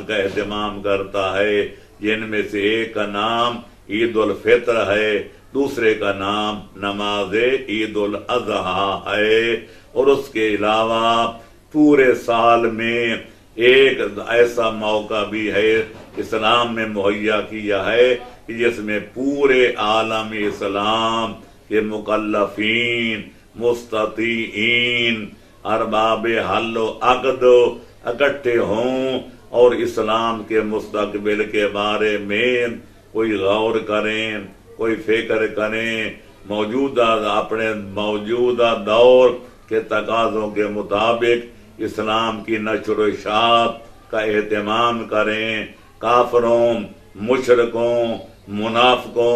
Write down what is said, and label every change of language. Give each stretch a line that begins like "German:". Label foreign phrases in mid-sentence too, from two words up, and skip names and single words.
Urdu: کا اہتمام کرتا ہے، جن میں سے ایک کا نام عید الفطر ہے، دوسرے کا نام نماز عید الاضحیٰ ہے، اور اس کے علاوہ پورے سال میں ایک ایسا موقع بھی ہے اسلام میں مہیا کیا ہے کہ جس میں پورے عالم اسلام کے مکلفین، مستطیعین، ارباب حل و عقد اکٹھے ہوں اور اسلام کے مستقبل کے بارے میں کوئی غور کریں، کوئی فکر کریں، اپنے موجودہ دور کے تقاضوں کے مطابق اسلام کی نشر و اشاعت کا اہتمام کریں، کافروں، مشرکوں، منافقوں